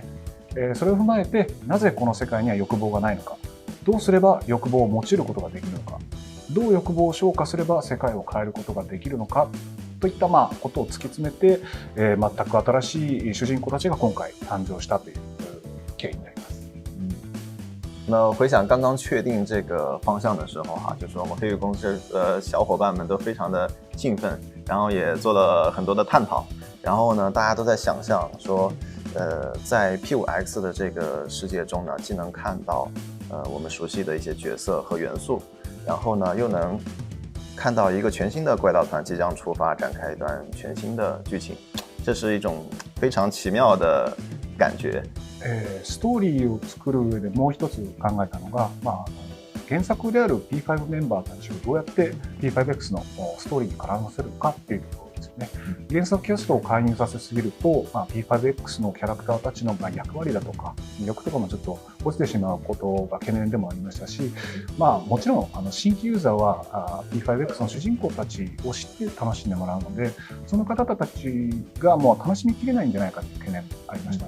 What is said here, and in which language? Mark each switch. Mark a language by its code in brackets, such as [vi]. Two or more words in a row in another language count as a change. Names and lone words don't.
[ja] それを踏まえて、なぜこの世界には欲望がないのか、どうすれば欲望を持ちることができるのか、どう欲望を消化すれば世界を変えることができるのかといったことを突き詰めて、全く新しい主人公たちが今回誕生したという経緯になります。 [zh] 那回想刚刚确定这个方向的时候就是我们黑羽公司的小伙伴们都非常的兴奋，然后也做了很多的探讨，然后呢，大家都在想象说，在 P5X 的这个世界中呢，既能看到我们熟悉的一些角色和元素，然后呢，又能看到一个全新的怪盗团即将出发，展开一段全新的剧情，这是一种非常奇妙的感觉。 [ja] ストーリーを作る上でもう一つ考えたのが、原作である P5 メンバーたちをどうやって P5X のストーリーに絡ませるかっていうところですよね。原作キャストを介入させすぎると、P5X のキャラクターたちの役割だとか魅力とかもちょっと落ちてしまうことが懸念でもありましたし、もちろん新規ユーザーは P5X の主人公たちを知って楽しんでもらうので、その方たちがもう楽しみきれないんじゃないかという懸念もありました。